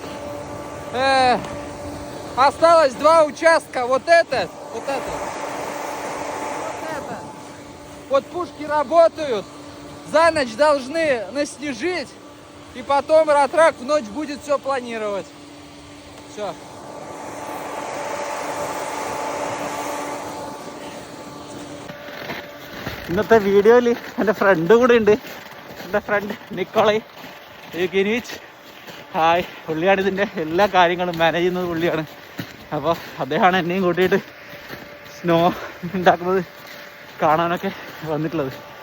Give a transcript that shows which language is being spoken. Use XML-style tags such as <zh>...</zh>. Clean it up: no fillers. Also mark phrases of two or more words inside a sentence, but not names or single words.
<ru>Осталось 2 участка. Вот этот. Вот пушки работают. За ночь должны наснежить. И потом Ратрак в ночь будет все планировать. Все.</ru> <ml>ഇന്നത്തെ വീഡിയോയിൽ എൻ്റെ ഫ്രണ്ട് കൂടെ ഉണ്ട്. എൻ്റെ ഫ്രണ്ട് നിക്കോളൈ യുകിനീച്ച്. ഹായ്. പുള്ളിയാണ് ഇതിൻ്റെ എല്ലാ കാര്യങ്ങളും മാനേജ് ചെയ്യുന്നത് പുള്ളിയാണ്. അപ്പോൾ അദ്ദേഹമാണ് എന്നെയും കൂട്ടിയിട്ട് സ്നോ ഉണ്ടാക്കുന്നത് കാണാനൊക്കെ വന്നിട്ടുള്ളത്.</ml>